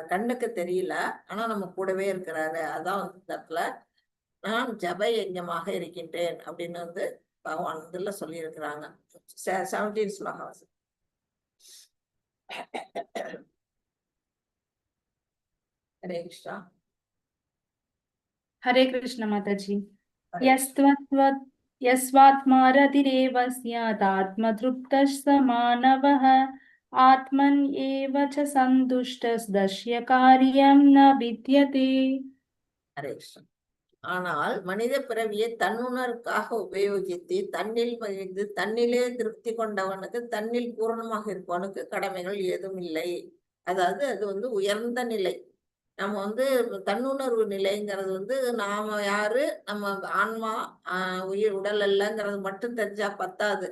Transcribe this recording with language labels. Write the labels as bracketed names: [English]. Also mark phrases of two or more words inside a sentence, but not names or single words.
[Tamil] கண்ணுக்கு தெரியல, ஆனா நம்ம கூடவே இருக்கிறாரு. அதான் வந்து இந்த இடத்துல நான் ஜப யஜ்ஞமாக இருக்கின்றேன் அப்படின்னு வந்து பகவான் இதுல சொல்லி இருக்கிறாங்க. 17 ஸ்லோகம். ஹரே கிருஷ்ணா. [Hindi] हरे कृष्ण माताजी। [Sanskrit] यस्त्वात्मा रतिरेव स्यादात्मतृप्तः स मानवः आत्मन् एव च सन्तुष्टस्दस्य कार्यं न विद्यते। [Tamil] ஹரே கிருஷ்ணா. ஆனால் மனித பிறவியை தன்னுணர்வுக்காக உபயோகித்து தன்னில் மகிழ்ந்து தன்னிலே திருப்தி கொண்டவனுக்கு, தன்னில் பூரணமாக இருப்பவனுக்கு கடமைகள் ஏதும் இல்லை. அதாவது அது வந்து உயர்ந்த நிலை. நம்ம வந்து தன்னுணர்வு நிலைங்கிறது வந்து நாம யாரு, நம்ம ஆன்மா உயிர் உடல் அல்லங்கிறது மட்டும் தெரிஞ்சா பத்தாது.